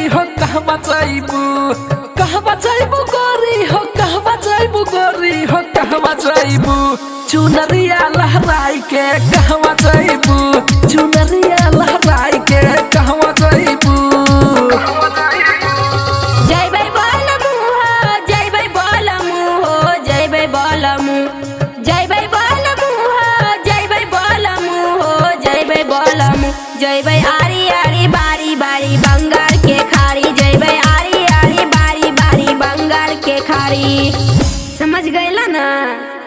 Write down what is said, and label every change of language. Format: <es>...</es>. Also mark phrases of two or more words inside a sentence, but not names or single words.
<bho>हो कहवा जाइबू कहवा जाइबू गोरी हो कहवा जाइबू गोरी हो कहवा जाइबू चुनरिया लहराई के कहवा जाइबू चुनरिया लहराई के कहवा जाइबू</bho> <mai>जइबै बोलमु हो जइबै बोलमु हो जइबै बोलमु जइबै बोलमु हो जइबै बोलमु हो जइबै बोलमु जइबै आरी आरी बारी बारी बंगाल के खाड़ी जइबै आरी आरी बारी बारी बंगाल के खाड़ी समझ गइला ना।</mai>